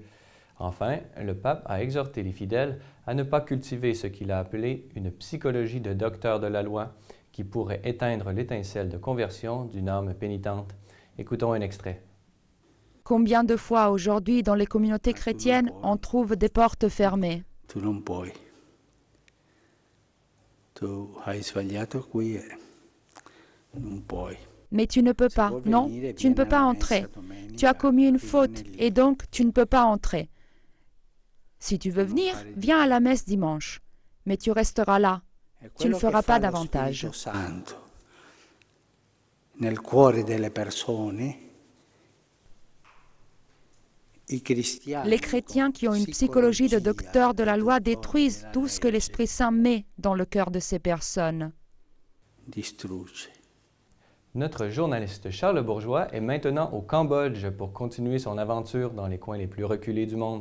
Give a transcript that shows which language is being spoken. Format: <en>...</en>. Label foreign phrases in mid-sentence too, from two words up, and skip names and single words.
<fr>Enfin, le pape a exhorté les fidèles à ne pas cultiver ce qu'il a appelé une psychologie de docteur de la loi qui pourrait éteindre l'étincelle de conversion d'une âme pénitente. Écoutons un extrait. Combien de fois aujourd'hui dans les communautés chrétiennes on trouve des portes fermées?</fr> <it>Tu non puoi. Tu hai sbagliato qui e non puoi.</it> <fr>Mais tu ne peux pas, non, tu ne peux pas entrer. Tu as commis une faute et donc tu ne peux pas entrer. Si tu veux venir, viens à la messe dimanche, mais tu resteras là. Tu ne feras pas davantage.</fr> <it>Nel cuore delle persone,</it> <fr>les chrétiens qui ont une psychologie de docteur de la loi détruisent tout ce que l'Esprit Saint met dans le cœur de ces personnes. Notre journaliste Charles Bourgeois est maintenant au Cambodge pour continuer son aventure dans les coins les plus reculés du monde.</fr>